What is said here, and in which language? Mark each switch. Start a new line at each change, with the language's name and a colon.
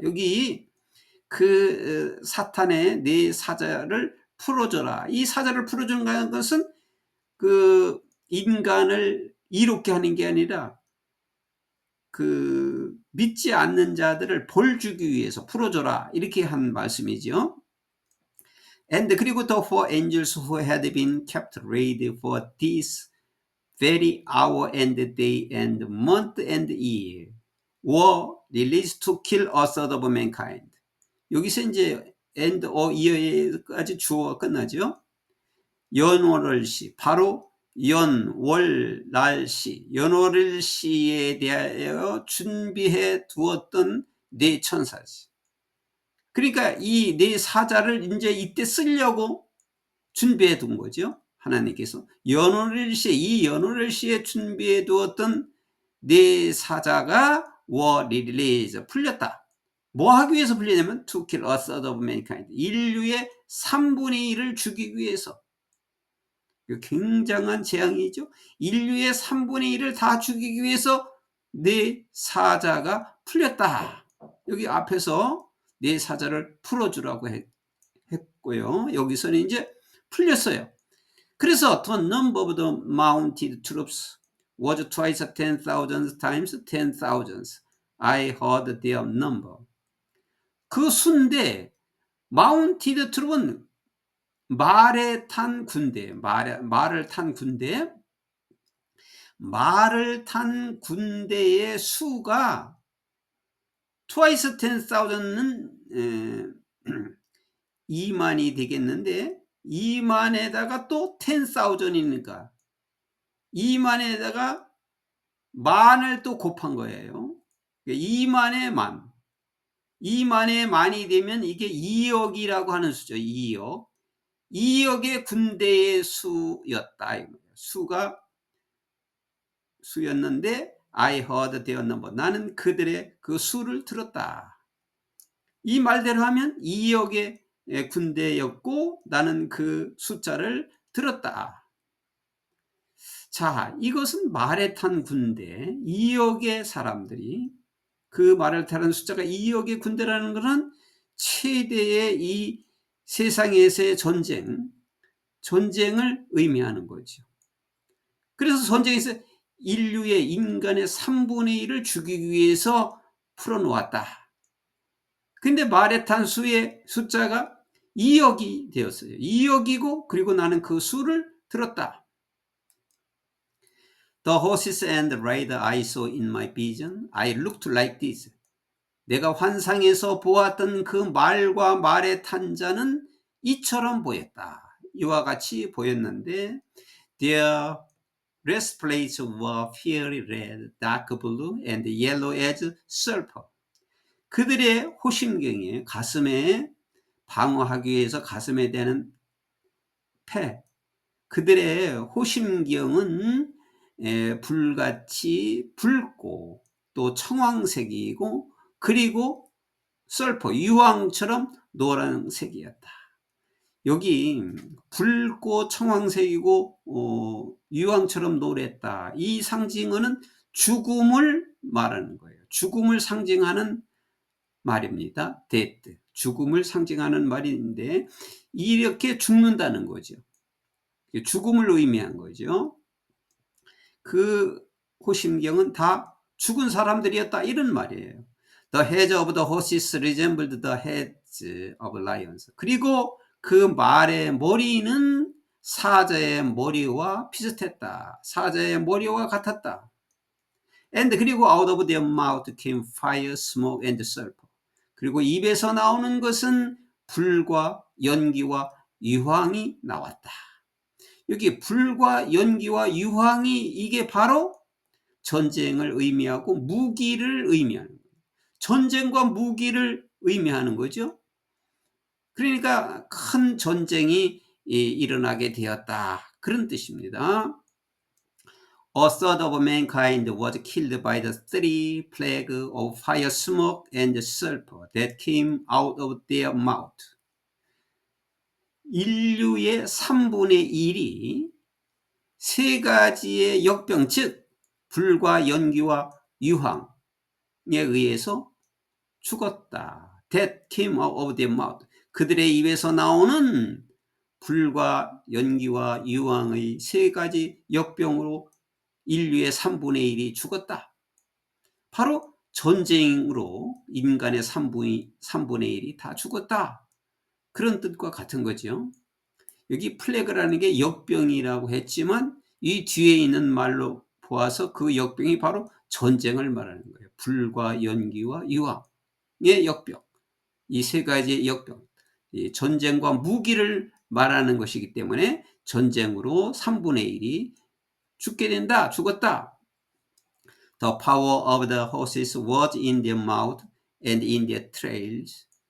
Korean: 여기 그 사탄의 네 사자를 풀어줘라. 이 사자를 풀어주는 것은 그 인간을 이롭게 하는 게 아니라 그 믿지 않는 자들을 벌 주기 위해서 풀어줘라. 이렇게 한 말씀이죠.
English: And
Korean: 그리고
English: the four angels who had been kept ready for this very hour and day and month and year were released to kill a third of mankind.
Korean: 여기서 이제
English: and or year
Korean: 까지 주어가 끝나죠. 연월일시, 바로 연, 월, 날시, 연월일시에 대하여 준비해 두었던 네 천사지. 그러니까 이 네 사자를 이제 이때 쓰려고 준비해 둔 거죠. 하나님께서 연월일시에, 이 연월일시에 준비해 두었던 네 사자가
English: were released,
Korean: 풀렸다. 뭐 하기 위해서 풀리냐면
English: to kill a third of mankind,
Korean: 인류의 3분의 1을 죽이기 위해서. 굉장한 재앙이죠. 인류의 3분의 1을 다 죽이기 위해서 네 사자가 풀렸다. 여기 앞에서 네 사자를 풀어주라고 했고요. 여기서는 이제 풀렸어요. 그래서
English: the number of the mounted troops was twice 10,000 times 10,000. I heard their number.
Korean: 그 순대 mounted troop은 말에 탄 군대, 말을 탄 군대, 말을 탄 군대의 수가
English: twice 10,000
Korean: 은 2만이 되겠는데 2만에다가 또 10,000이니까 2만에다가 만을 또 곱한 거예요. 2만의 만, 2만의 만이 되면 이게 2억이라고 하는 수죠. 2억. 2억의 군대의 수였다. 수였는데
English: I heard their number.
Korean: 나는 그들의 그 수를 들었다. 이 말대로 하면 2억의 군대였고 나는 그 숫자를 들었다. 자, 이것은 말에 탄 군대, 2억의 사람들이, 그 말을 타는 숫자가 2억의 군대라는 것은 최대의 이 세상에서의 전쟁을 의미하는 거죠. 그래서 전쟁에서 인류의 인간의 3분의 1을 죽이기 위해서 풀어놓았다. 근데 말에 탄 수의 숫자가 2억이 되었어요. 2억이고 그리고 나는 그 수를 들었다.
English: The horses and rider I saw in my vision, I looked like this.
Korean: 내가 환상에서 보았던 그 말과 말에 탄 자는 이처럼 보였다. 이와 같이 보였는데
English: their breastplates were fiery red, dark blue, and yellow as sulfur.
Korean: 그들의 호심경에 가슴에 방어하기 위해서 가슴에 대는 그들의 호심경은 불같이 붉고 또 청황색이고 그리고 설퍼, 유황처럼 노란색이었다. 여기 붉고 청황색이고 유황처럼 노랬다. 이 상징어는 죽음을 말하는 거예요. 죽음을 상징하는 말입니다.
English: death.
Korean: 죽음을 상징하는 말인데 이렇게 죽는다는 거죠. 죽음을 의미한 거죠. 그 호심경은 다 죽은 사람들이었다 이런 말이에요.
English: The heads of the horses resembled the heads of lions.
Korean: 그리고 그 말의 머리는 사자의 머리와 비슷했다. 사자의 머리와 같았다.
English: And
Korean: 그리고
English: out of their mouth came fire, smoke and sulfur.
Korean: 그리고 입에서 나오는 것은 불과 연기와 유황이 나왔다. 여기 불과 연기와 유황이 이게 바로 전쟁을 의미하고 무기를 의미하는 거예요. 전쟁과 무기를 의미하는 거죠. 그러니까 큰 전쟁이 일어나게 되었다. 그런 뜻입니다.
English: A third of mankind was killed by the three plagues of fire, smoke, and sulfur that came out of their mouth.
Korean: 인류의 3분의 1이 세 가지의 역병, 즉 불과 연기와 유황에 의해서 죽었다.
English: That came out of their mouth.
Korean: 그들의 입에서 나오는 불과 연기와 유황의 세 가지 역병으로 인류의 3분의 1이 죽었다. 바로 전쟁으로 인간의 3분의 1이 다 죽었다. 그런 뜻과 같은 거죠. 여기 플래그라는 게 역병이라고 했지만 이 뒤에 있는 말로 보아서 그 역병이 바로 전쟁을 말하는 거예요. 불과 연기와 유황의 역병. 이 세 가지의 역병. 전쟁과 무기를 말하는 것이기 때문에 전쟁으로 3분의 1이 죽게 된다. 죽었다.
English: The power of the horses was in their mouth and in their trails.